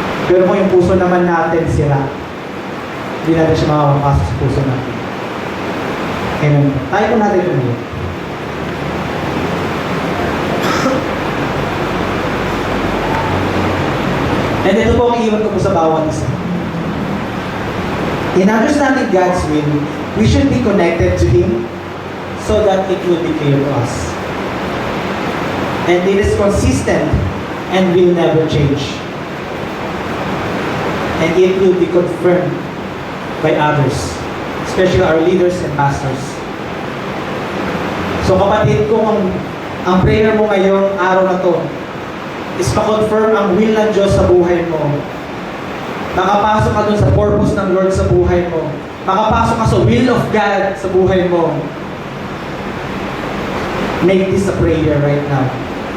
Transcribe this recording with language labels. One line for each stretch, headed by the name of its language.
Filipino: Pero kung yung puso naman natin sira, hindi natin siya makakapasok sa puso natin. Amen. Tayo po natin ito. And ito po ang iwan ko po sa bawat isa.
English: In understanding God's will, we should be connected to Him so that it will be clear to us. And it is consistent and will never change. And it will be confirmed by others, especially our leaders and pastors.
Filipino: So kapatid, kung ang prayer mo ngayong araw na to is pa-confirm ang will ng Diyos sa buhay mo, makapasok ka dun sa purpose ng Lord sa buhay mo, makapasok ka sa will of God sa buhay mo,
English: make this a prayer right now.